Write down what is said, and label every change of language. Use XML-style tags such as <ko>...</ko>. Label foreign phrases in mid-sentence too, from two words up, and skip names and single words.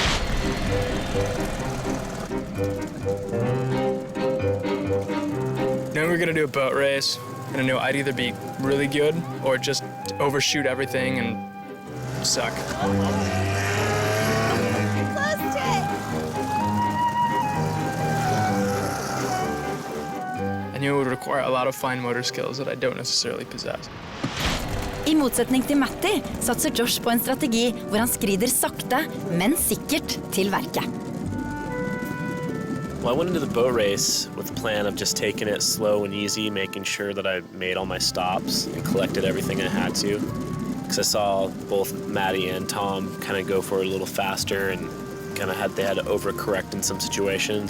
<en>Now we're gonna do a boat race, and I knew I'd either be really good or just overshoot everything and suck. I knew it would require a lot of fine motor skills that I don't necessarily possess.</en> <no>I motsetning til Matty satser Josh på en strategi hvor han skrider sakte, men sikkert til verket.</no> <en>Well, I went into the boat race with the plan of just taking it slow and easy, making sure that I made all my stops and collected everything I had to. Because I saw both Maddie and Tom kind of go for it a little faster and kind of they had to overcorrect in some situations.</en>